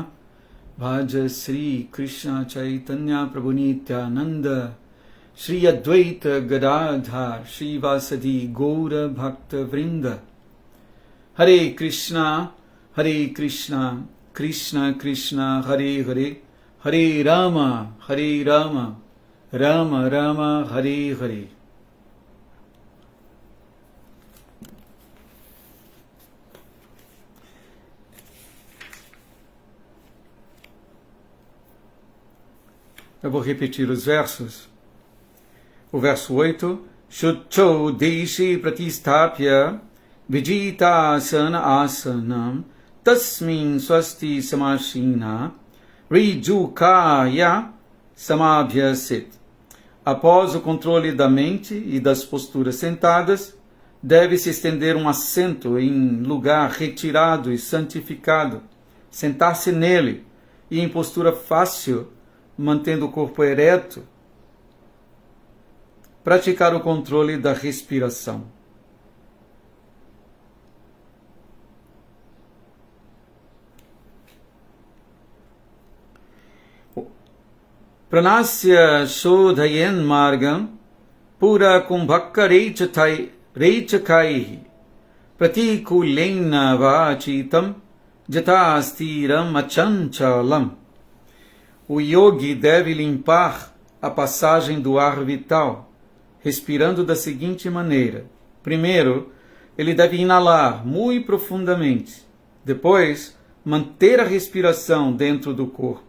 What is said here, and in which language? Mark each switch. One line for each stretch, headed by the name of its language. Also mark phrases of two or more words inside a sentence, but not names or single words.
Sanskrit: भज श्री कृष्ण चैतन्य प्रभु नित्यानन्द श्री अद्वैत गदाधर श्री वासादि गौर भक्त वृन्द. हरे कृष्ण कृष्ण कृष्ण हरे हरे हरे राम राम राम हरे हरे, Hare Rama, Rama Rama, Hare Hare.
Portuguese: Eu vou repetir os versos. O verso 8.
Sanskrit: शुचौ देशे प्रतिष्ठाप्य विजित आसन आसनम् तस्मिन् स्वस्ति समासीन ऋजुकाय समभ्यसेत्.
Portuguese: Após o controle da mente e das posturas sentadas, deve-se estender um assento em lugar retirado e santificado, sentar-se nele e em postura fácil, mantendo o corpo ereto, praticar o controle da respiração.
Sanskrit: प्राणस्य शोधयेन् मार्गं पूर कुम्भक रेचकैः प्रतिकूलेन वाचित्तम् यतस्थिरम् अचञ्चलम्.
Portuguese: O yogi deve limpar a passagem do ar vital, respirando da seguinte maneira. Primeiro, ele deve inalar muito profundamente. Depois, manter a respiração dentro do corpo.